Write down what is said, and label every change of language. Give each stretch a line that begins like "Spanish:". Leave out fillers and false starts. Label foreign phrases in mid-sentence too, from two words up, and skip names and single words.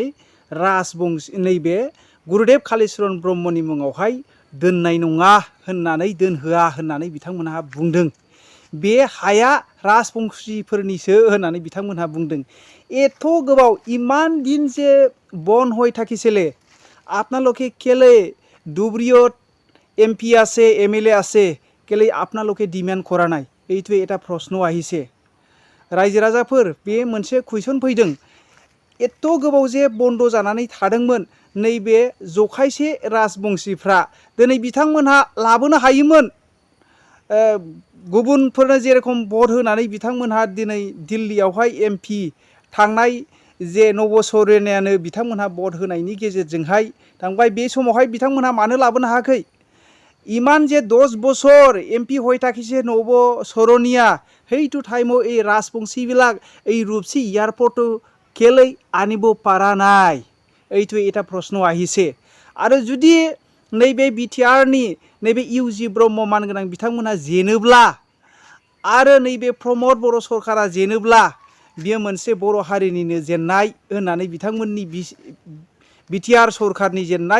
Bodo: राजबंशी नैबे गुरुदेव कालीचरण ब्रह्मनि मुङावहाय दोननाय नङा होननानै दोनहोआ होननानै बिथांमोनहा बुंदों बे हाया राजबंशीफोरनिसो होननानै बिथांमोनहा बुंदों एथ गोबाव इमान दिन जे बन
Assamese: হয়ে থাকিছিলে আপনালোকে কেলে ডুবরিও এমপি আছে এমএলএ আছে কেলে আপনালোকে ডিমান্ড করা নাই এইটো এটা প্রশ্ন আহিছে রাইজো
Bodo: राजाफोर बे मोनसे कुइसन फैदों एथ गोबाव जे बन्द जानानै थादोंमोन नैबे जखायसे राजबंशीफ्रा दिनै बिथांमोनहा लाबोनो हायोमोन गुबुनफोरनो जेरखम भट होनानै बिथांमोनहा दिनै दिल्लीयावहाय एमपि थांनाय जे नबसरेनायानो बिथांमोनहा भट होनायनि गेजेरजोंहाय थांबाय बे समावहाय बिथांमोनहा मानो लाबोनो हायाखै इमान जे 10 বছর एमपि
Assamese: হয়ে থাকিছে নবসরনিয়া সেইটো টাইমও এই রাজবংশীবিলাক এই রূপসী এয়ারপোর্ট কেলে আনিব পারা নাই এইটো এটা প্রশ্ন আহিছে
Bodo: आरो जुदि नैबे बिटिआरनि नैबे इउजि ब्रह्म मानगोनां बिथांमोनहा जेनोब्ला आरो नैबे प्रमद बर सरकारा जेनोब्ला बियो मोनसे बर हारिनिनो जेननाय होननानै बिथांमोननि बिटिआर सरकारनि जेननाय